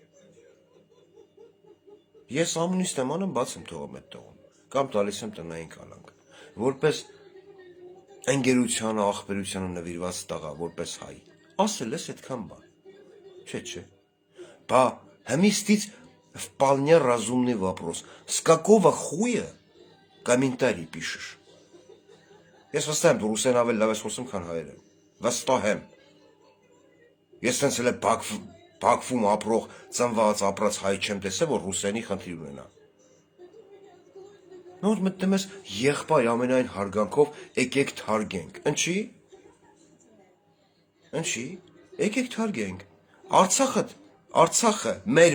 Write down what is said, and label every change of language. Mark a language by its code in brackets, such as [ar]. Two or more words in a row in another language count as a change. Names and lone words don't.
[hy] Ես ամունիստ եմ անում, բաց եմ թողում այդ տողում, կամ տալիս եմ տնային կալանք, որպես ընկերությանը, ախպերությանը նվիրված տղա, որպես հայ, ասել ես այդքան բան, չէ, բա հմիստից [ru] вполне разумный вопрос, с какого хуя комментарий пишешь? [hy] Ես վստահ եմ, դու ռուսերեն ավելի լավ ես խոսում, քան հայերեն, վստահ եմ, ես տենց էլ Բաքվում ապրող, ծնված, ապրած հայ չեմ տեսել, որ ռուսերենի խնդիր ունենա։ Նոր մտնում ես եղբայր ամենայն հարգանքով եկեք թարգենք, ընչի, եկեք թարգենք, Արցախը, մեր